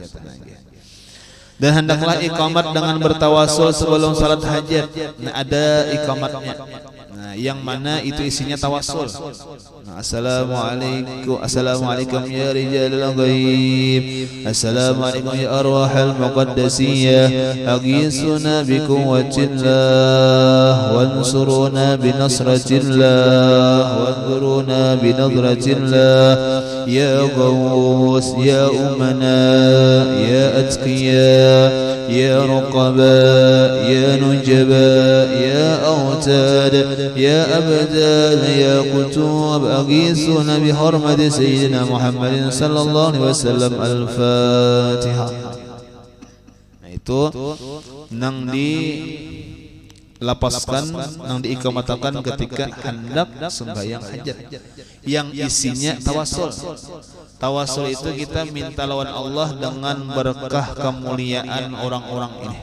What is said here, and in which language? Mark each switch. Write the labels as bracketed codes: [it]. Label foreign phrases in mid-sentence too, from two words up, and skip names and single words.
[bjn] Nah inggih. [id] Dan hendaklah iqamat dengan bertawasul sebelum salat hajat. Nah, ada iqamatnya. Nah, yang mana itu isinya tawasul. Nah, [ar] السلام عليكم يا رجال الغيب. السلام عليكم يا أرواح المقدسية. أغيثونا بقوة الله وانصرونا بنصرة الله وانظرونا بنظرة الله. يا غوث يا أمناء يا أتقياء يا رقباء يا نجباء يا أوتاد يا أبدال يا قطب. أغيثونا بحرمة سيدنا محمد صلى الله عليه وسلم. الفاتحة. [bjn] Nah itu nang dilapaskan, nang diikamatakan ketika hendak sembahyang hajat yang isinya tawasul. Tawasul itu kita minta lawan Allah dengan berkah kemuliaan orang-orang ini.